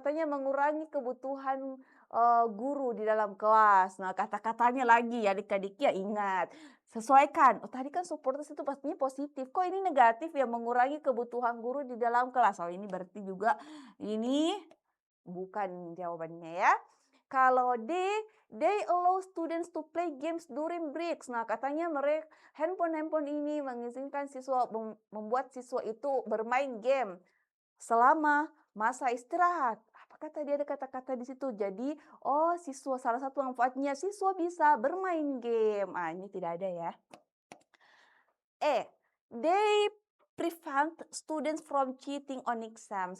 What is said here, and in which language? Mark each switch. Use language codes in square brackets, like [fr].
[id] Katanya mengurangi kebutuhan guru di dalam kelas. Nah, kata-katanya lagi ya adik-adik ya ingat. Sesuaikan. Oh, tadi kan supporters itu pastinya positif. Kok ini negatif ya mengurangi kebutuhan guru di dalam kelas? Oh, ini berarti juga ini bukan jawabannya ya. Kalau D, [en] they allow students to play games during breaks. [id] Nah, katanya mereka handphone-handphone ini mengizinkan siswa membuat siswa itu bermain game selama masa istirahat. Apakah tadi ada kata-kata di situ? Jadi, oh siswa salah satu manfaatnya siswa bisa bermain game. Ah, ini tidak ada ya. [en] They prevent students from cheating on exams.